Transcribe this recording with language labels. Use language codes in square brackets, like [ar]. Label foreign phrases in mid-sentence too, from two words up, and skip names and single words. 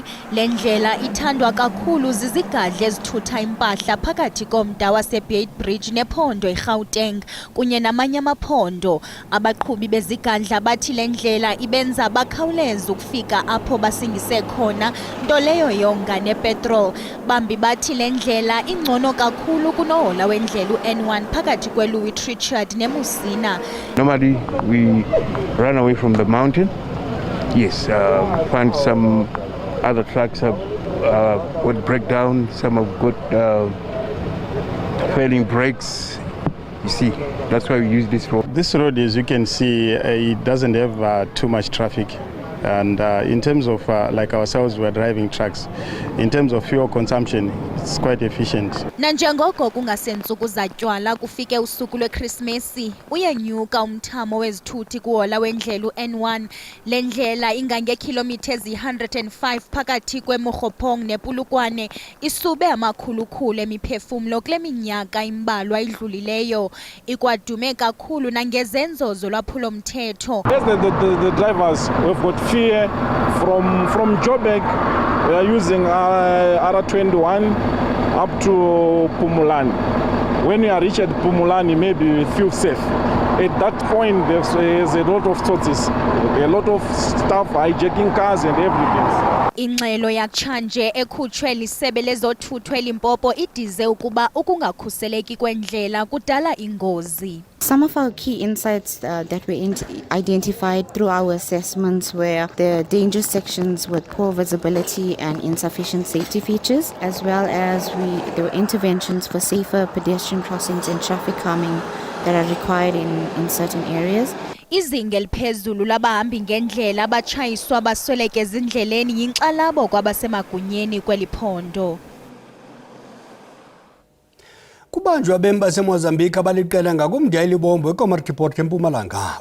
[xh] Le ndlela ithandwa kakhulu zizigadle ezithutha impahla phakathi komda waseBeit Bridge nephondo eGauteng kunye namanye amaphondo. Abaqhubi bezigadla bathi le ndlela ibenza bakhawuleze ukufika apho basingise khona, nto leyo yonga nepetrol. Bambi bathi le ndlela ingcono kakhulu kunohola wendlela uN1 phakathi kweLouis Trichardt neMusina. [en] Normally we run away from the mountain. Yes, find some other trucks would break down, some have got failing brakes. You see, that's why we use this road. This road, as you can see, it doesn't have too much traffic. And in terms of like ourselves, we're driving trucks. In terms of fuel consumption, it's quite efficient. [xh] Nanjengoko kungasentsuku zatywala kufike usuku lweKrismesi, uyenyuka umthamo wezithuthi kuhola wendlela uN1. Le ndlela ingangeekhilomitha ezi-105 phakathi kweMokgophong nePulukwane, isube amakhulukhulu emiphefumulo kule minyaka imbalwa idlulileyo. Ikwadume kakhulu nangezenzo zolwaphulomthetho. [en] The drivers have got fear from Joburg. We are using R21 up to Pumulani. When you are reached at Pumulani, maybe you feel safe. At that point, there's a lot of sources, a lot of stuff hijacking cars and everything. [xh] Ingxelo yakutshanje ekhutshwe lisebe lezothutho eLimpopo idize ukuba ukungakhuseleki kwendlela kudala ingozi. [en] Some of our key insights that we identified through our assessments were the danger sections with poor visibility and insufficient safety features, as well as there were interventions for safer pedestrian crossings and traffic calming that are required in certain areas. [xh] Izinga eliphezulu labahambi ngendlela abatshayiswa basweleke ezindleleni yinkxalabo kwabasemagunyeni kweliphondo. Kubanjwa abemi baseMozambique abaliqela ngakumda elibombo eCommerce Port eMpumalanga.